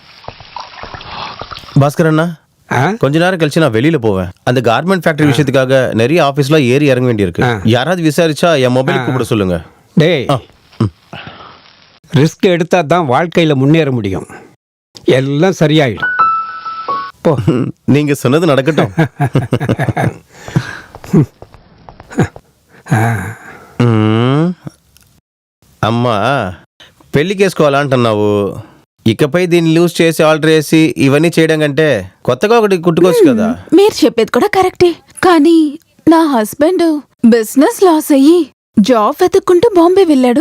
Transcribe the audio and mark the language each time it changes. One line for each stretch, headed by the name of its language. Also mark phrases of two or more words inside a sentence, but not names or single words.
Tamil: பாஸ்கர் அண்ணா, கொஞ்ச நேரம் கழிச்சு நான் வெளியில போவேன். அந்த கார்மெண்ட் ஃபேக்டரி விஷயத்துக்காக நிறைய ஆபீஸ்ல ஏறி இறங்க வேண்டியிருக்கு. யாராவது விசாரிச்சா என் மொபைலுக்கு கூப்பிட சொல்லுங்க. டேய், ரிஸ்க் எடுத்தா தான் வாழ்க்கையில் முன்னேற முடியும். எல்லாம் சரியாயிடும். போ. நீங்க சொன்னது நடக்கட்டும்.
Telugu: అమ్మా పెళ్లికేసుకోవాలంటున్నావు. ఇకపై దీన్ని లూజ్ చేసి ఆల్టర్ చేసి ఇవన్నీ చేయడం కంటే కొత్తగా ఒకటి కుట్టుకోవచ్చు కదా. మీరు చెప్పేది కూడా కరెక్టే, కానీ నా హస్బెండ్
English: business loss
Telugu: అయ్యి జాబ్ వెతుక్కుంటూ బాంబే వెళ్ళాడు.